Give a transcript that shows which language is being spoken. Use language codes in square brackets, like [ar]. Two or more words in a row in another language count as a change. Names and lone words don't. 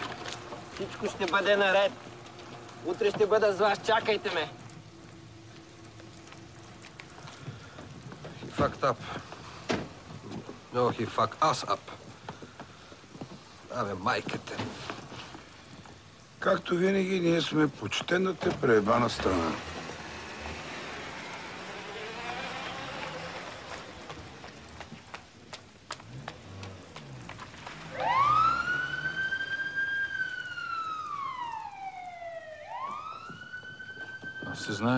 [bg] Всичко ще бъде наред. Утре ще бъда с вас, чакайте ме. [en] He fucked up. No, he fucked us up. [bg] Абе, майката. Както винаги, ние сме почтената преебана страна. Аз се знае.